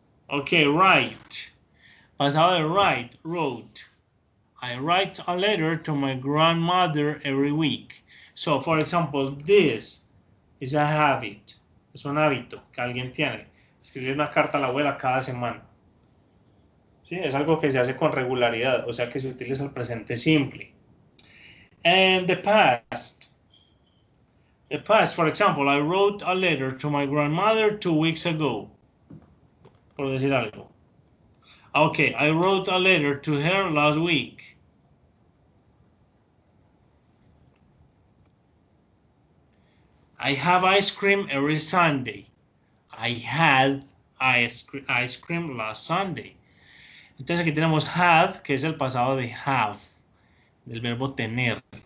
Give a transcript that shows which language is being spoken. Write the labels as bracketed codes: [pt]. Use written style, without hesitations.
[en] Okay, right. [es] Pasado de wrote. [en] I write a letter to my grandmother every week. So, for example, this is a habit. [es] Es un hábito que alguien tiene. Escribir una carta a la abuela cada semana. ¿Sí? Es algo que se hace con regularidad, o sea que se utiliza el presente simple. [en] And the past. The past, for example, I wrote a letter to my grandmother 2 weeks ago. [es] Por decir algo. [en] Okay, I wrote a letter to her last week. I have ice cream every Sunday. I had ice cream last Sunday. [es] Entonces aquí tenemos had, que es el pasado de have, del verbo tener.